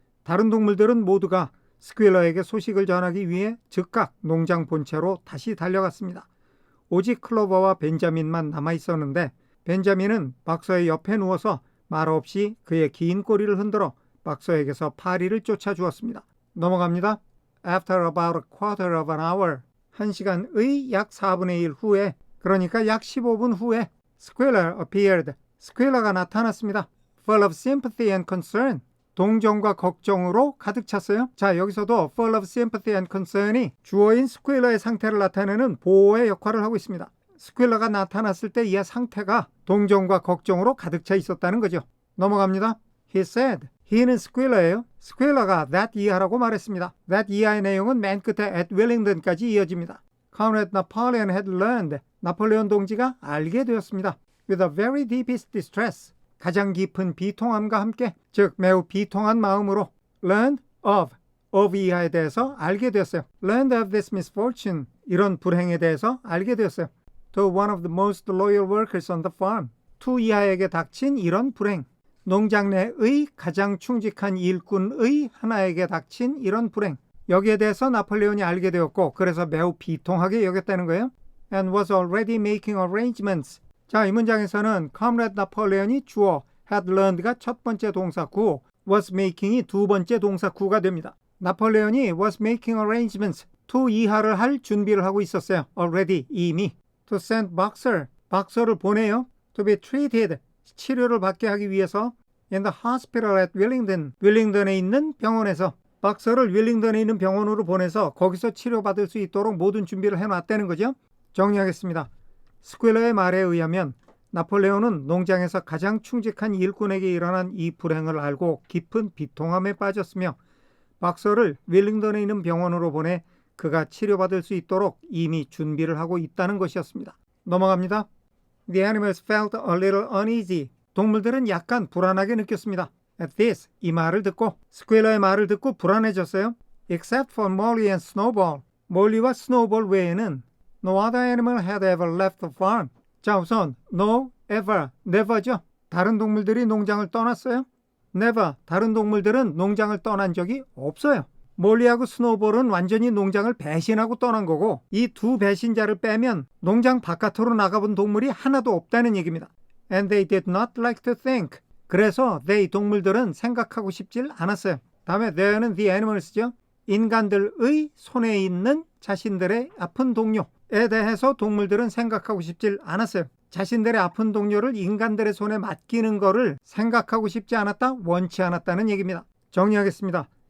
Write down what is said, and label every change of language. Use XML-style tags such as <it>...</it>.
<ko>다른 동물들은 모두가 스퀘일러에게 소식을 전하기 위해 즉각 농장 본체로 다시 달려갔습니다. 오직 클로버와 벤자민만 남아있었는데 벤자민은 박사의 옆에 누워서 말 없이 그의 긴 꼬리를 흔들어 박서에게서 파리를 쫓아주었습니다. 넘어갑니다.</ko> <en>After about a quarter of an hour,</en> <ko>1시간의 약 4분의 1 후에, 그러니까 약 15분 후에</ko> <en>Squealer appeared.</en> <ko>스퀘일러가 나타났습니다.</ko> <en>Full of sympathy and concern.</en> <ko>동정과 걱정으로 가득 찼어요. 자, 여기서도</ko> <en>full of sympathy and concern</en> <ko>이 주어인 스퀘일러의 상태를 나타내는 보호의 역할을 하고 있습니다. 스퀼러가 나타났을 때 이 상태가 동정과 걱정으로 가득 차 있었다는 거죠. 넘어갑니다.</ko> <en>He said.</en> <ko>he는 스퀼러예요. 스퀼러가 that year라고 말했습니다. that year의 내용은 맨 끝에 at Wellington까지 이어집니다.</ko> <en>Comrade Napoleon had learned.</en> <ko>나폴레온 동지가 알게 되었습니다.</ko> <en>With a very deepest distress.</en> <ko>가장 깊은 비통함과 함께, 즉 매우 비통한 마음으로 learned of 이하에 대해서 알게 되었어요.</ko> <en>learned of this misfortune.</en> <ko>이런 불행에 대해서 알게 되었어요.</ko> <en>To one of the most loyal workers on the farm.</en> <ko>to 이하에게 닥친 이런 불행. 농장 내의 가장 충직한 일꾼의 하나에게 닥친 이런 불행. 여기에 대해서 나폴레온이 알게 되었고 그래서 매우 비통하게 여겼다는 거예요.</ko> <en>And was already making arrangements.</en> <ko>자, 이 문장에서는 Comrade 나폴레온이 주어 had learned가 첫 번째 동사 구, was making이 두 번째 동사 구가 됩니다. 나폴레온이</ko> <en>was making arrangements</en> <ko>to 이하를 할 준비를 하고 있었어요. already, 이미.</ko> <en>To send</en> <ko>박서를 보내요.</ko> <en>To be treated,</en> <ko>치료를 받게 하기 위해서</ko> <en>in the hospital at Wellington,</en> <ko>윌링턴에 있는 병원에서 박서를 윌링턴에 있는 병원으로 보내서 거기서 치료받을 수 있도록 모든 준비를 해놨다는 거죠. 정리하겠습니다. 스퀼러의 말에 의하면 나폴레온은 농장에서 가장 충직한 일꾼에게 일어난 이 불행을 알고 깊은 비통함에 빠졌으며 박서를 윌링턴에 있는 병원으로 보내 그가 치료받을 수 있도록 이미 준비를 하고 있다는 것이었습니다. 넘어갑니다.</ko> <en>The animals felt a little uneasy.</en> <ko>동물들은 약간 불안하게 느꼈습니다.</ko> <en>At this,</en> <ko>이 말을 듣고 스퀼러의 말을 듣고 불안해졌어요.</ko> <en>Except for Molly and Snowball.</en> <ko>몰리와 스노우볼 외에는</ko> <en>No other animal had ever left the farm.</en> <ko>자, 우선 no, ever, never죠. 다른 동물들이 농장을 떠났어요?</ko> <en>Never.</en> <ko>다른 동물들은 농장을 떠난 적이 없어요. 몰리하고 스노우볼은 완전히 농장을 배신하고 떠난 거고 이 두 배신자를 빼면 농장 바깥으로 나가본 동물이 하나도 없다는 얘기입니다.</ko> <en>And they did not like to think.</en> <ko>그래서 they 동물들은 생각하고 싶질 않았어요. 다음에 there는 the animals죠. 인간들의 손에 있는 자신들의 아픈 동료에 대해서 동물들은 생각하고 싶질 않았어요. 자신들의 아픈 동료를 인간들의 손에 맡기는 거를 생각하고 싶지 않았다, 원치 않았다는 얘기입니다. 정리하겠습니다.</ko>